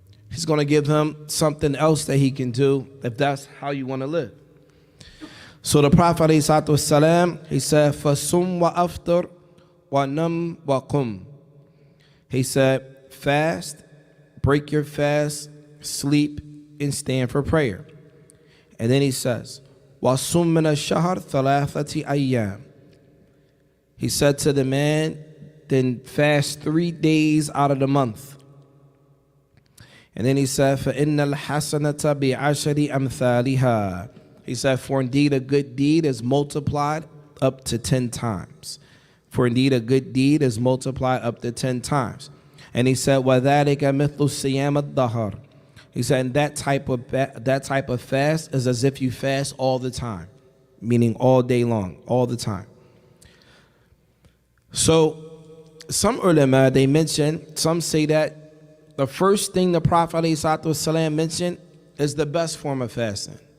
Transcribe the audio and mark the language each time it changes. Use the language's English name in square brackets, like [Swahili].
[English] He's going to give him something else that he can do if that's how you want to live. So the Prophet ﷺ, he said, [Arabic] فَصُمْ وَأَفْطِرْ وَنَمْ وَقُمْ. [English] He said, fast, break your fast, sleep, and stand for prayer. And then he says, [Arabic] وَصُمْ مِنَ الشَّهَرِ ثَلَاثَةِ أَيَّامٍ. [English] He said to the man, then fast 3 days out of the month. And then he said, [Arabic] فَإِنَّ الْحَسَنَةَ بِعَشَرِ أَمْثَالِهَا. [English] He said, for indeed a good deed is multiplied up to 10 times. For indeed a good deed is multiplied up to 10 times. And he said, [Arabic] وَذَلِكَ مِثْلُ الصِّيَامِ الدَّهَرِ. [English] He said, and that type of fast is as if you fast all the time, meaning all day long, all the time. So some ulama, they mention, some say that the first thing the Prophet ﷺ mentioned is the best form of fasting.